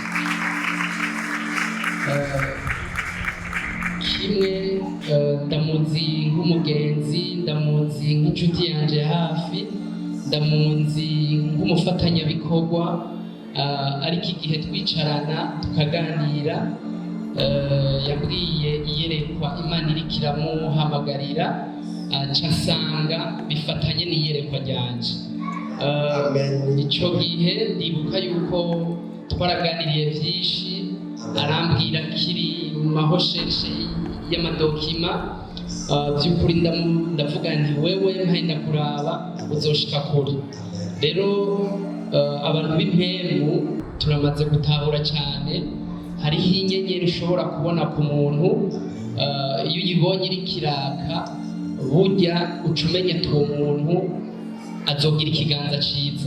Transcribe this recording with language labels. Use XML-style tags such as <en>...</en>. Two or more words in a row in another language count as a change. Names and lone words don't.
<rn>Kimwe ndamuzi nk'umugenzi, ndamuzi nk'inshuti yanjye hafi, ndamuzi nk'umufatanyabikorwa, ariko igihe twicarana tukaganira yabwiye iyerekwa Imana iriko iramuhamagarira, nsanga bifatanye n'iyerekwa ryanje. Icyo gihe ndibuka yuko twaraganiriye byinshi, arambwira kiri mu mahosheshe y'amadokima. By'ukuri ndavuga nti wewe mpaye ndakuraba uzoshika kure. Rero abantu b'impemu turamaze gutahura cyane, hariho inyenyeri ushobora kubona ku muntu, iyo uyibonye iri kiraka burya uca umenya ati uwo muntu azogira ikiganza cyiza.</rn>